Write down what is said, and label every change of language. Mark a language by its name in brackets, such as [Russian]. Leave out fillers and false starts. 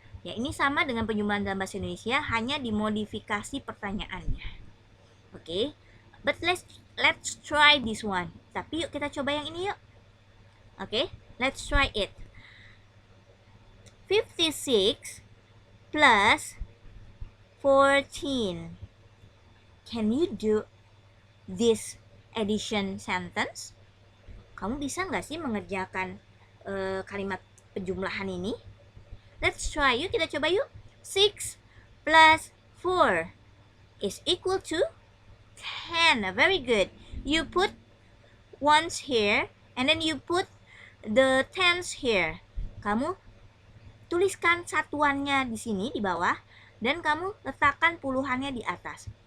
[Indonesian] Ya, ini sama dengan penjumlahan dalam bahasa Indonesia, hanya dimodifikasi pertanyaannya. [English] Okay, but let's try this one. [Indonesian] Tapi yuk kita coba yang ini yuk. [English] Okay, let's try it. 56 plus 14. Can you do this addition sentence? [Indonesian] Kamu bisa nggak sih mengerjakan kalimat penjumlahan ini? [English] Let's try. [Indonesian] Yuk kita coba yuk. [English] 6 plus 4 is equal to 10. Very good. You put ones here and then you put the tens here. [Indonesian] Kamu tuliskan satuannya di sini di bawah dan kamu letakkan puluhannya di atas.